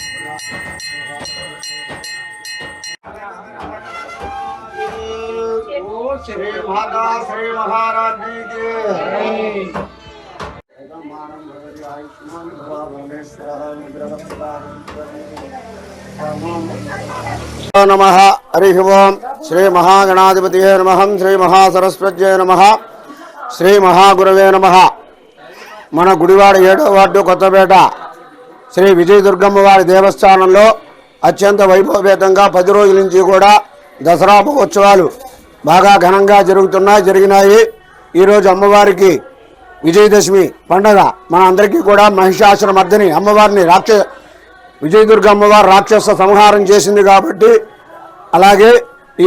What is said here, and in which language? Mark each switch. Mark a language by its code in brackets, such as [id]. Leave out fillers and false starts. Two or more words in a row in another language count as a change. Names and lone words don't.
[sa] श्री माता श्री महारानी की नमः हरि ओम श्री महागणाधिपतये नमः श्री महासरस्वत्यै नमः श्री महागुरवे नमः [te] మన గుడివాడ 7వ వార్డు కొత్తపేట శ్రీ విజయదుర్గమ్మ వారి దేవస్థానంలో అత్యంత వైభవపేతంగా 10 రోజుల నుంచి కూడా దసరా మహోత్సవాలు బాగా ఘనంగా జరిగినాయి. ఈరోజు అమ్మవారికి విజయదశమి పండగ మన అందరికీ కూడా మహిషాసుర మర్దిని అమ్మవారిని విజయదుర్గ అమ్మవారు రాక్షస సంహారం చేసింది కాబట్టి అలాగే ఈ